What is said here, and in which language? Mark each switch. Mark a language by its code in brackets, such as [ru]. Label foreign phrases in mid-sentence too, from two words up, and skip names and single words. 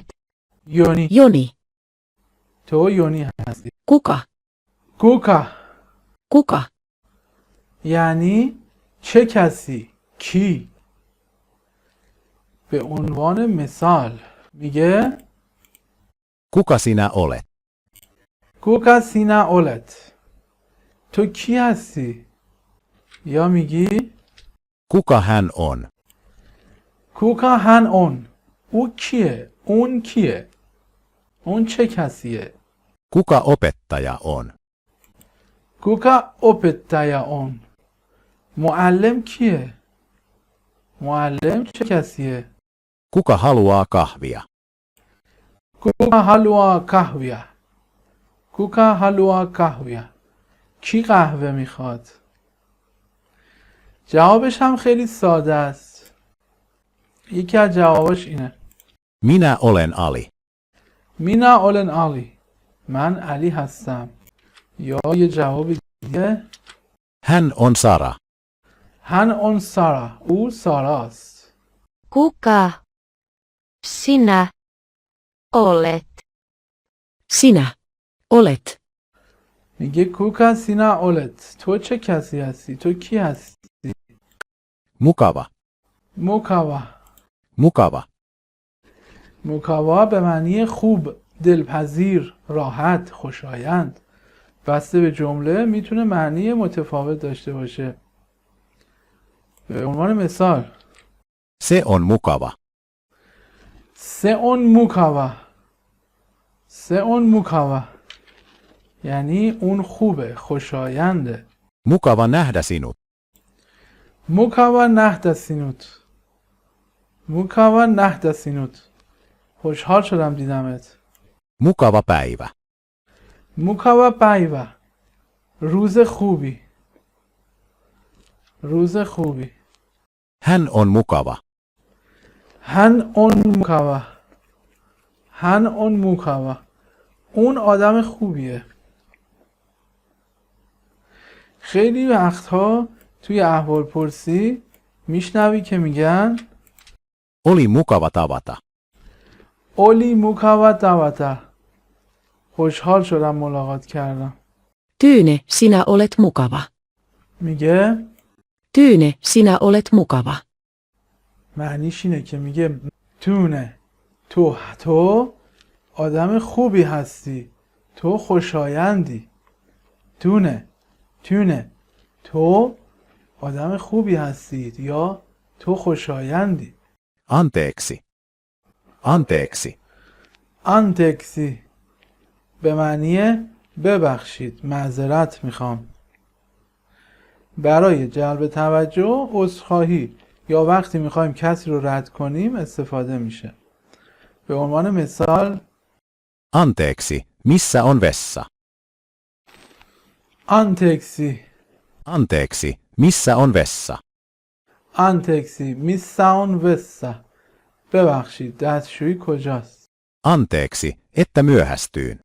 [fa] یونی. Joni. تو یونی هستی. [fi] Kuka? کوکا Kuka? [fa] یعنی چه کسی؟ کی؟ به عنوان مثال میگه [fi] Kuka sinä olet? Kuka sinä olet. [fa] تو کی هستی؟ یا میگی [fi] Kuka hän on? Kuka hän on. [fa] او کیه؟ اون کیه؟ اون چه کسیه؟ [fi] Kuka opettaja on? Kuka opettaja on. [fa] معلم کیه؟ معلم چه کسیه؟ [fi] Kuka haluaa kahvia? Kuka haluaa kahvia. Kuka haluaa kahvia. [fa] کی قهوه میخواد؟ جوابش هم خیلی ساده است. یکی از جواباش اینه. [fi] Minä olen Ali. Minä olen Ali. [fa] من علی هستم. یا یه جواب دیگه. [fi] Hän on Sara. Hän on Sara. [fa] او ساراست. [fi] Kuka sinä olet? Sinä olet. [fa] میگه [fi] Kuka sinä olet. [fa] تو چه کسی هستی؟ تو کی هستی؟ [fi] Mukava. موکاوا. Mukava. [fa] موکاوا به معنی خوب، دلپذیر، راحت، خوشایند. بسته به جمله میتونه معنی متفاوت داشته باشه. به عنوان مثال [fi] Se on mukava. Se on mukava. Se on mukava [fa] یعنی اون خوبه، خوشاینده. [fi] Mukava nähdä sinut. Mukava nähdä sinut. Mukava nähdä sinut. [fa] خوشحال شدم دیدمت. [fi] Mukava päivä. Mukava päivä. [fa] روز خوبی. روز خوبی. [fi] Hän on mukava. Hän on mukava. Hän on mukava. [fa] اون آدم خوبیه. خیلی وقتها توی احوال پرسی میشنوی که میگن [fi] Oli mukava tavata. Oli mukava tavata. [fa] خوشحال شدم ملاقات کردم. [fi] Tyyne, sinä olet mukava. [fa] میگه [fi] Tyyne, sinä olet mukava. [fa] معنیش اینه که میگه تونه، تو آدم خوبی هستی، تو خوشایندی. تونه تو آدم خوبی هستی یا تو خوشایندی. [fi] Anteeksi. Anteeksi. [fa] آنتکسی به معنی ببخشید، معذرت میخوام. برای جلب توجه، عذرخواهی یا وقتی میخوایم کسی رو رد کنیم استفاده میشه. به عنوان مثال [fi] Anteeksi. Missä on vessa? آنتکسی. Anteeksi. Missä on vessa? Anteeksi missä on vessa. [fa] ببخشید دستشویی کجاست؟ [fi] Anteeksi, että myöhästyin.